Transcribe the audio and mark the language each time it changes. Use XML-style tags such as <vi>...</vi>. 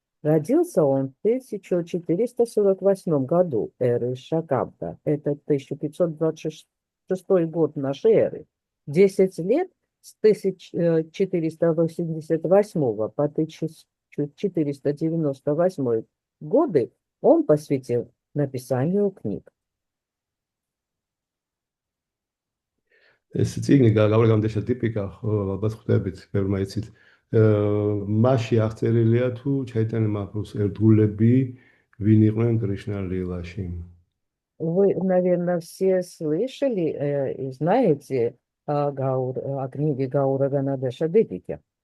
<ru>Родился он в 1448 году эры Шакабда, это 1526 год нашей эры. 10 лет с 1488 по 1498 годы он посвятил написанию книг.</ru> <ka>ეს წიგნი გავრაგამდეშა ტიპიკა, ალბათ ხვდებით, ბევრმა იცით. მასში აღწერილია თუ ჩაიტანია მაჰაპრაბჰუს ერთგულები ვინ იყვნენ კრიშნა ლილაში.</ka> <ru>Вы, наверное, все слышали и знаете о книге Гаураганадеша Дипики.</ru>